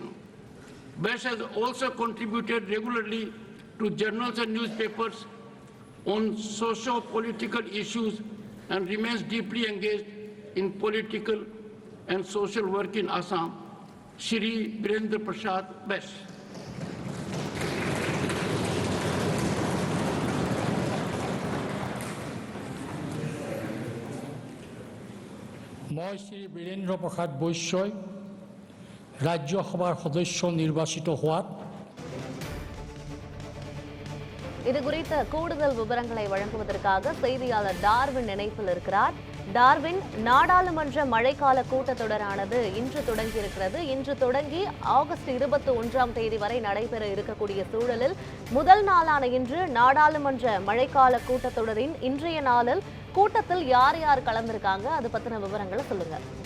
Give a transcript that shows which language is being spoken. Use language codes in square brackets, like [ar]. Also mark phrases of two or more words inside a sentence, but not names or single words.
[en] Bash has also contributed regularly to journals and newspapers on socio-political issues and remains deeply engaged in political and social work in Assam. Shri Birendra Prasad Bash. [as] মই শ্ৰী বীৰেন্দ্ৰ প্ৰসাদ বৈশ্যই ৰাজ্যসভাৰ সদস্য নিৰ্বাচিত হোৱাত [ta] இது குறித்த கூடுதல் விவரங்களை வழங்குவதற்காக செய்தியாளர் டார்வின் இணைப்பில் இருக்கிறார். டார்வின், நாடாளுமன்ற மழைக்கால கூட்டத்தொடரானது இன்று தொடங்கியிருக்கிறது. இன்று தொடங்கி ஆகஸ்ட் 21ஆம் தேதி வரை நடைபெற இருக்கக்கூடிய சூழலில் முதல் நாளான இன்று நாடாளுமன்ற மழைக்கால கூட்டத்தொடரின் இன்றைய நாளில் கூட்டத்தில் யார் யார் கலந்திருக்காங்க, அது பத்தின விவரங்களை சொல்லுங்க.